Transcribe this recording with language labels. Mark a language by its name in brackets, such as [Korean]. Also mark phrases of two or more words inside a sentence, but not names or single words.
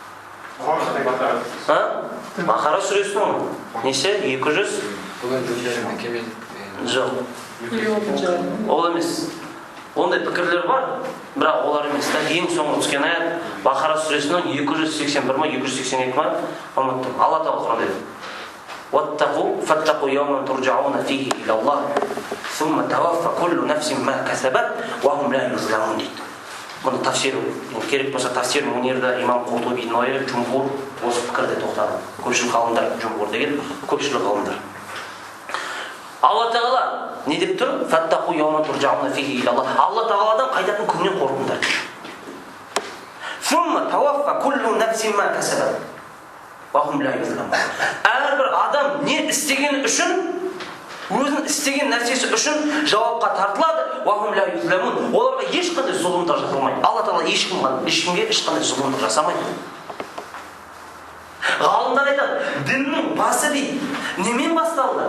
[Kazakh] Бақара сүресінің неше? 200? Жоқ. Ол емес. Ондай пікірлер бар, бірақ олар емес. Ең соңғы түскен аят Бақара сүресінің 281 ма, 282 ма? Алла Тағала Құранда дейді. [Arabic] واتقوا فاتقوا يوما ترجعون فيه إلى الله ثم توفى كل نفس ما كسبت وهم لا يظلمون дейді. [Kazakh] Бұны тафсир керек болса тафсир Мунирда имам Қуртубидің ойы жумхур осы пікірде тоқтады. Көпшілік ғалымдар жумхур деген көпшілік ғалымдар. Алла Тағала не деп тұр? [Arabic] فاتقوا يوما ترجعون فيه إلى الله. [Kazakh] Алла Тағаладан қайтатын күннен қорқыңдар. [Arabic] ثم توفى كل نفس ما كسبت. [Kazakh] Әрбір адам не істеген үшін, өзінің істеген нәрсесі үшін жауапқа тартылады. Оларға ешқандай зұлымдық жасалмайды. Алла Тағала ешкімге ешқандай зұлымдық жасамайды. Ғалымдар айтады, діннің басы дейді, немен басталды?